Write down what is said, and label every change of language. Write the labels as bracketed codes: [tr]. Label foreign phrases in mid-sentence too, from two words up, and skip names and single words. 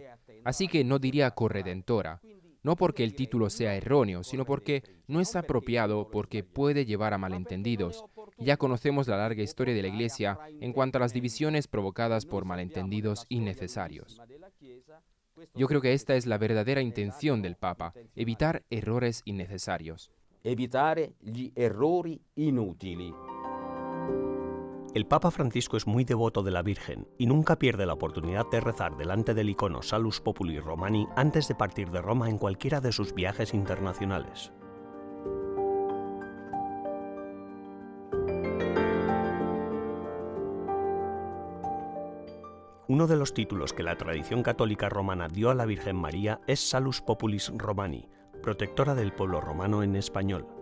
[es] Así que no diría corredentora, no porque el título sea erróneo, sino porque no es apropiado, porque puede llevar a malentendidos. Ya conocemos la larga historia de la Iglesia en cuanto a las divisiones provocadas por malentendidos innecesarios. Yo creo que esta es la verdadera intención del Papa, evitar errores innecesarios. [it] Evitare gli errori inutili. [es] El Papa Francisco es muy devoto de la Virgen y nunca pierde la oportunidad de rezar delante del icono Salus Populi Romani antes de partir de Roma en cualquiera de sus viajes internacionales. Uno de los títulos que la tradición católica romana dio a la Virgen María es Salus Populis Romani, protectora del pueblo romano en español.